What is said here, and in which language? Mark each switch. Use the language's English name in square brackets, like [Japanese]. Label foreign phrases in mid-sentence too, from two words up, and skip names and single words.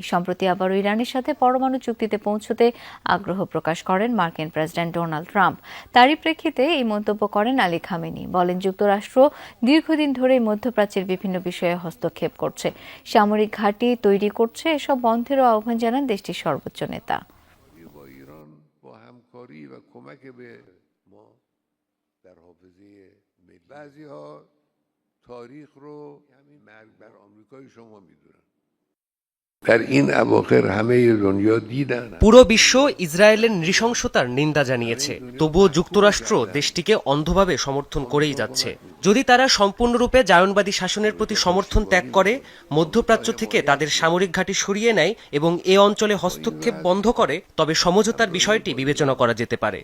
[Bangla] সম্প্রতি আবারও ইরানের সাথে পরমাণু চুক্তিতে পৌঁছতে আগ্রহ প্রকাশ করেন মার্কিন প্রেসিডেন্ট ডোনাল্ড ট্রাম্প। তারই প্রেক্ষিতে এই মন্তব্য করেন আলী খামেনি। বলেন, যুক্তরাষ্ট্র দীর্ঘদিন ধরেই মধ্যপ্রাচ্যের বিভিন্ন বিষয়ে হস্তক্ষেপ করছে, সামরিক ঘাঁটি তৈরি করছে। এসব বন্ধেরও আহ্বান জানান দেশটির সর্বোচ্চ নেতা। [Persian] در حافظه بعضی‌ها تاریخ رو همین مرگ بر آمریکای شما میدونن در این اواخر همه دنیا دیدن। [Bangla] পুরো বিশ্ব ইসরায়েলের নৃশংসতার নিন্দা জানিয়েছে, তবুও যুক্তরাষ্ট্র দেশটিকে অন্ধভাবে সমর্থন করেই যাচ্ছে। যদি তারা সম্পূর্ণরূপে জায়নবাদী শাসনের প্রতি সমর্থন ত্যাগ করে, মধ্যপ্রাচ্য থেকে তাদের সামরিক ঘাঁটি সরিয়ে নেয় এবং এ অঞ্চলে হস্তক্ষেপ বন্ধ করে, তবে সমঝোতার বিষয়টি বিবেচনা করা যেতে পারে।